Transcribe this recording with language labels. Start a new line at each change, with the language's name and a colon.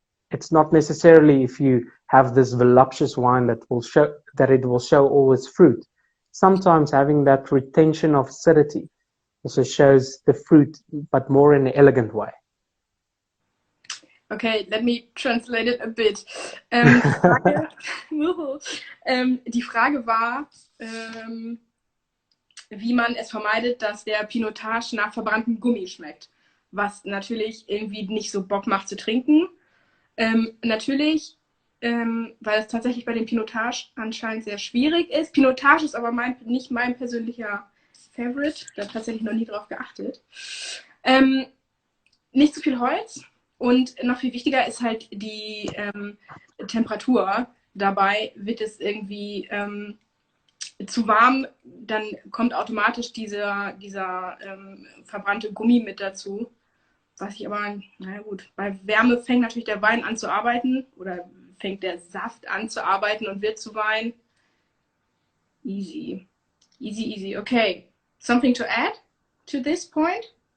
English: It's not necessarily if you have this voluptuous wine that it will show all its fruit. Sometimes having that retention of acidity also shows the fruit, but more in an elegant way. Okay, let me translate it a bit.
German: Die Frage war, wie man es vermeidet, dass der Pinotage nach verbranntem Gummi schmeckt. Was natürlich irgendwie nicht so Bock macht zu trinken. Natürlich, weil es tatsächlich bei dem Pinotage anscheinend sehr schwierig ist. Pinotage ist aber nicht mein persönlicher Favorite. Da habe tatsächlich noch nie drauf geachtet. Nicht zu viel Holz. Und noch viel wichtiger ist halt die Temperatur. Dabei wird es irgendwie zu warm, dann kommt automatisch dieser verbrannte Gummi mit dazu. Was ich aber, naja gut, bei Wärme fängt natürlich der Wein an zu arbeiten oder fängt der Saft an zu arbeiten und wird zu Wein.
English: Easy. Easy, easy. Okay. Something to add to this point?